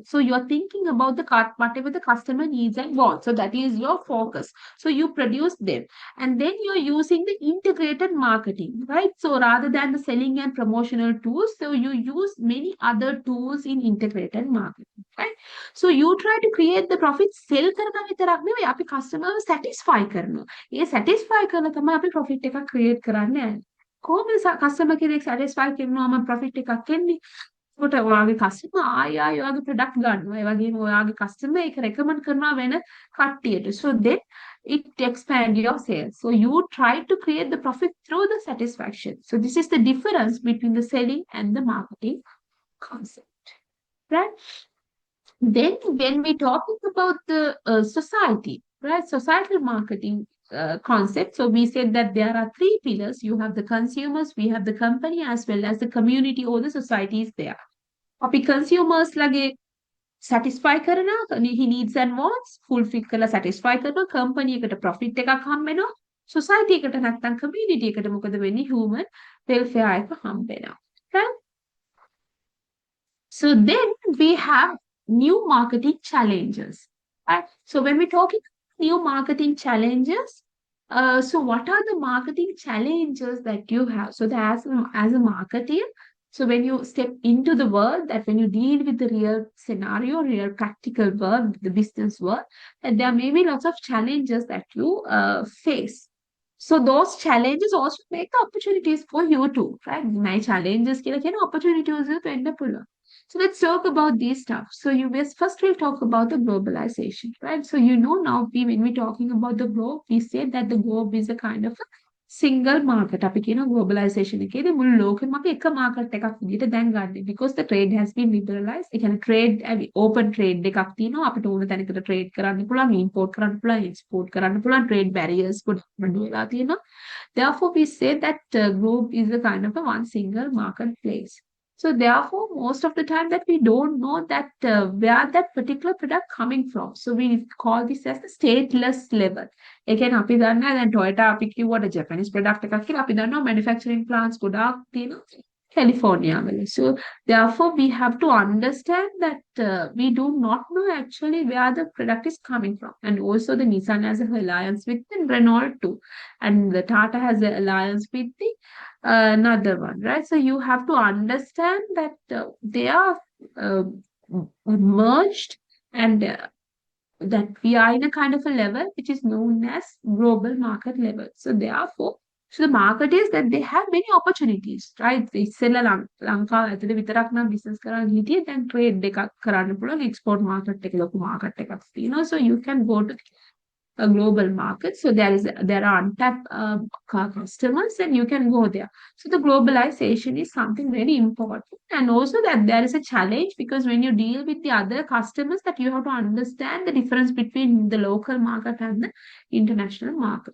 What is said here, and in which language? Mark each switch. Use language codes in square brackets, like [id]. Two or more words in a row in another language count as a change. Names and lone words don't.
[en] So you're thinking about the whatever the customer needs and wants. So that is your focus. So you produce them. And then you're using the integrated marketing, right? So rather than the selling and promotional tools, so you use many other tools in integrated marketing, right? So you try to create the profit, sell [si] කරන විතරක් නෙවෙයි අපි [en] customer satisfy කරනවා. [si] ඒ satisfy කරන තමයි අපි profit එකක් create කරන්නේ. කොහොමද customer කෙනෙක් satisfy කරනවාම profit එකක් එන්නේ? කොට ඔයාගේ customer ආයෙ ඔයාගේ product ගන්නවා. ඒ වගේම ඔයාගේ customer ඒක recommend කරනවා වෙන කට්ටියට. [en] So then it expand your sales. So you try to create the profit through the satisfaction. So this is the difference between the selling and the marketing concept, right? Then when we talking about the society, right? Societal marketing concept. So we said that there are three pillars. You have the consumers, we have the company, as well as the community or the society is there. [si] අපි consumers ලගේ satisfy කරනවා, [en] he needs and wants fulfill [si] කරලා satisfy කරනවා, company එකට profit එකක් හම්බ වෙනවා, society එකට නැත්නම් community එකට මොකද වෙන්නේ? [en] human welfare [si] එක හම්බ වෙනවා. [en] Okay? So then we have new marketing challenges, right? So when we're talking new marketing challenges, so what are the marketing challenges that you have? So that as a marketer, so when you step into the world, that when you deal with the real scenario, real practical world, the business world, that there may be lots of challenges that you face. So those challenges also make the opportunities for you too, right? My challenges [si] කියලා කියන opportunities වෙන්න පුළුවන්. [en] So let's talk about these stuff. So you first we'll talk about the globalization, right? So you know now when we're talking about the globe, we say that the globe is a kind of a single market [si] අපි කියන globalization එකේදී මුළු ලෝකෙම අපි එක market එකක් විදිහට දැන් ගන්න. [en] Because the trade has been liberalized. [si] ඒ කියන්නේ [en] trade open trade [si] එකක් තියෙනවා. අපිට ඕන තැනකට trade කරන්න පුළුවන්, import කරන්න පුළුවන්, export කරන්න පුළුවන්. [en] trade barriers [si] ගොඩක් අඩු වෙලා තියෙනවා. [en] Therefore, we say that globe is a kind of a one single marketplace. So therefore, most of the time that we don't know that where that particular product coming from. So we call this as the stateless level. [si] ඒ කියන්නේ අපි දන්නවා දැන් Toyota අපි කිව්වට [en] Japanese product [si] එකක් කියලා අපි දන්නවා [en] manufacturing plants [si] ගොඩාක් තියෙනවා California වල. [en] So therefore we have to understand that we do not know actually where the product is coming from. And also the Nissan has an alliance with the Renault too. And the Tata has an alliance with the another one, right? So you have to understand that they are uh, merged and that we are in a kind of a level which is known as global market level. So therefore, so the market is that they have many opportunities, right? [si] ඉස්සෙල්ලා ලංකාව ඇතුලේ විතරක් නම් business කරන්න හිටියේ දැන් trade එකක් කරන්න පුළුවන් [en] export market [si] එක ලොකු market එකක් තියෙනවා. [en] So you can go to a global market. So there are untapped customers and you can go there. So the globalization is something very important. And also that there is a challenge because when you deal with the other customers that you have to understand the difference between the local market and the international market.